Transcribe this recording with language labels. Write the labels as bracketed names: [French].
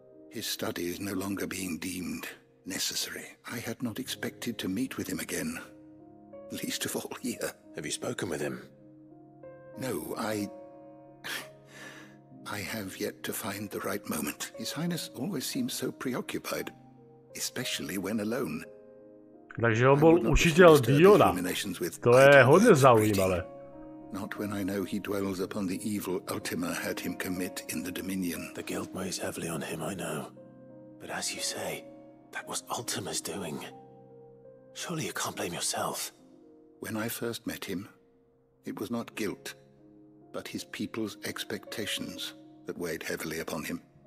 [English] His studies no longer being deemed necessary. I had not expected to meet with him again, least of all here. Have you spoken with him? No, I have yet to find the right moment. His Highness always seems so preoccupied, especially when alone. [Slovak] Takže on bol učiteľ Diona. To je hodne zaujímavé. [English] Not when I know he dwells upon the evil Ultima had him commit in the Dominion. The guilt weighs heavily on him, I know. But as you say, that was Ultima's doing. Surely you can't blame yourself. When I first met him, it was not guilt, but his people's expectations that weighed heavily upon him.